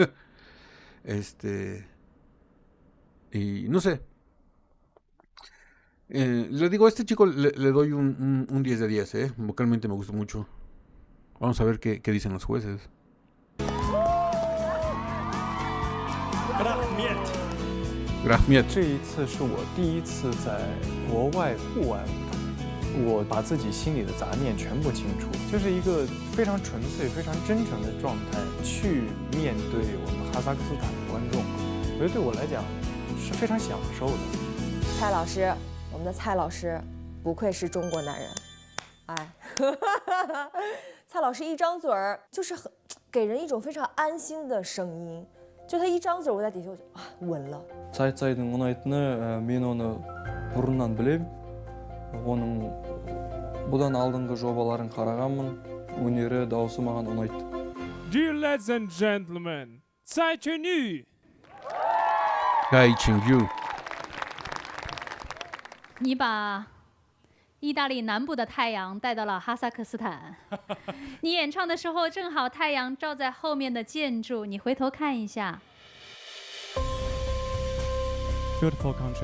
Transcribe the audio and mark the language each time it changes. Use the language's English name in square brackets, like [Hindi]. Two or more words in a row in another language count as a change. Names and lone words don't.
[Spanish] Y no sé. Le digo, a este chico le doy un 10 de 10, vocalmente me gustó mucho. Vamos a ver qué dicen los jueces. Grahmiet. [Chinese] 这一次是我第一次在国外户外舞台，我把自己心里的杂念全部清除，就是一个非常纯粹、非常真诚的状态去面对我们哈萨克斯坦的观众。我觉得对我来讲是非常享受的。蔡老师，我们的蔡老师，不愧是中国男人，哎，蔡老师一张嘴儿就是给人一种非常安心的声音。就他一张嘴，我在底下我就稳了。 [Kazakh] Цайдың ұнайтыны мен оны бұрыннан білем. Оның бұдан алдыңғы жобаларын қарағанмын. Өнері, дауысы маған ұнайды. [English] Dear ladies and gentlemen, Tsai Chen-yu. Tsai Chen-yu. [Chinese] 你把意大利南部的太阳带到了哈萨克斯坦。你演唱的时候，正好太阳照在后面的建筑，你回头看一下。 [English] Beautiful country。